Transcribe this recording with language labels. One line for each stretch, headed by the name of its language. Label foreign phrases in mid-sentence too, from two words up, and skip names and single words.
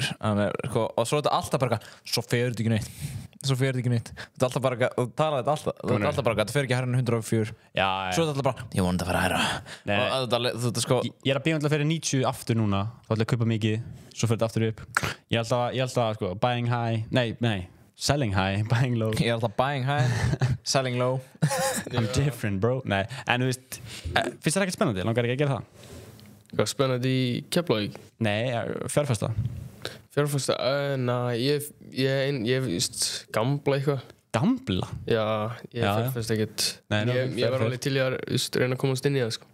Icelandic: Og svo er þetta alltaf bara svo fer þetta ekki neitt. Þetta er alltaf bara, þú talaði þetta alltaf. Þetta er alltaf bara, þetta fer ekki hærra en 104. Já. Svo er þetta alltaf bara, ég vona þetta að fara hærra. Ég er að byggja alltaf fyrir 90 aftur núna. Þá ætla ég að kaupa mikið, svo fer þetta aftur upp. Ég er alltaf sko,
English: buying high. Nei. Selling high, buying low.
Icelandic: Ég er alltaf
English: buying high, selling low. I'm different, bro.
Icelandic: Nei, en þú veist, finnst það ekkert spennandi? Langar ekki að gera það? Hvað spennandi í Keflavík? Nei, fjárfesta. Fjárfesta? Ég veist, gambla eitthvað. Gambla? Já, ég fjárfesta ekkert. Ég var alveg til að reyna að komast inn í það, sko.